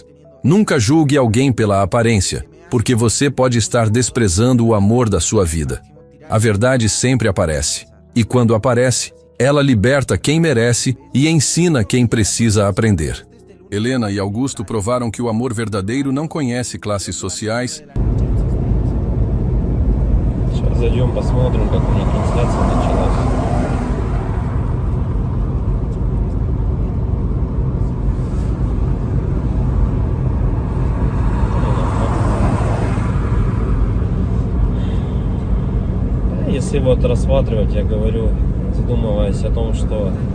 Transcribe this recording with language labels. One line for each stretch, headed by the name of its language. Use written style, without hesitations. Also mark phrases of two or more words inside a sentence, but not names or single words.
Portuguese: Nunca julgue alguém pela aparência, porque você pode estar desprezando o amor da sua vida. A verdade sempre aparece, e quando aparece, ela liberta quem merece e ensina quem precisa aprender. Helena e Augusto provaram que o amor verdadeiro não conhece classes sociais.
Russian: Сейчас зайдем, посмотрим, как у них трансляция началась. Если вот рассматривать, я говорю, задумываясь о том, что